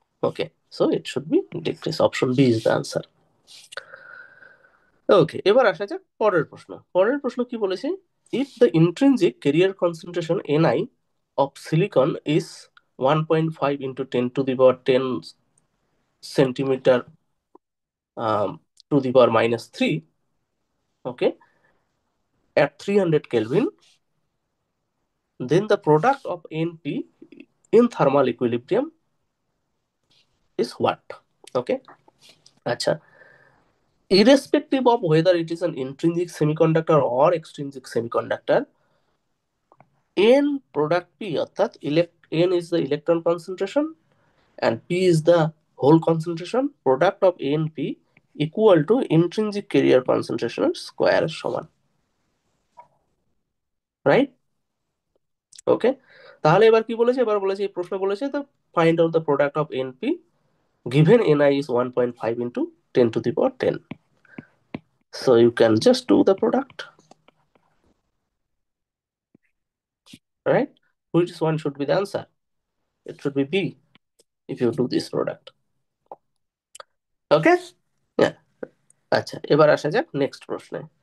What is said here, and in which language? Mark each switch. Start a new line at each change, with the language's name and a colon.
English: Okay, so it should be decrease. Option B is the answer.
Bangla: ওকে, এবার আসা যাক পরের প্রশ্ন। পরের প্রশ্ন কি বলেছে,
English: If the intrinsic carrier concentration NI of silicon is 1.5 into 10 to the power 10 centimeter to the power minus 3, okay, at 300 Kelvin, then the product of NP in thermal equilibrium is what? Okay, আচ্ছা, irrespective of whether it is an intrinsic semiconductor or extrinsic semiconductor, n product P অর্থাৎ n is the electron concentration and P is the hole concentration, product of NP equal to intrinsic carrier concentration square সমান, right?
Bangla: ওকে, তাহলে এবার কি বলেছে, এবার বলেছে এই প্রশ্ন বলেছে তো
English: Find out the product of NP given ni is 1.5 into 10 to the power 10. So you can just do the product, right? Which one should be the answer? It should be B if you do this product.
Bangla: ওকে, আচ্ছা, এবার আসা যাক next প্রশ্নে।